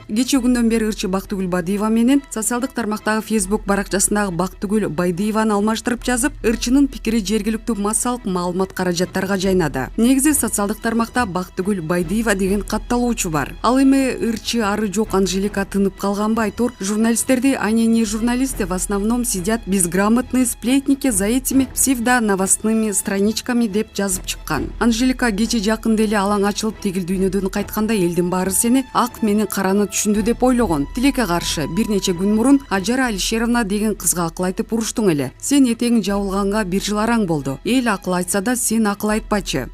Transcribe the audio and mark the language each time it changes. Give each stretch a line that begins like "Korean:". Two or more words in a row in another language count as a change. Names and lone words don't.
Kyrgyz: Кече күндөн бери ырчы Бактыгүл Бадыева менен социалдык тармактагы Facebook баракчасындагы Бактыгүл Байдыеваны алмаштырып жазып, ырчынын пикири жергиликтүү массалык маалымат каражаттарга жайнады. Негизи социалдык тармакта Бактыгүл Байдыева деген катталуучу бар. Ал эми ырчы ары жок Анжелика тынып калганбы айтор, журналисттерди
Russian: они не журналисты в основном сидят безграмотные сплетники за этими псевдо-новостными страничками
Kyrgyz: деп жазып чыккан. Анжелика кече жакында эле алаң ачылып тегил дүйнөдөн кайтканда элдин баары сени ак менен караны түшүндү деп ойлогон. Тилекке каршы бир нече күн мурун Ажара Алишеровна деген кызга акыл айтып уруштуң эле. Сен этең жабылганга бир жыл араң болду. Эл акыл айтса да сен акыл айтпачы.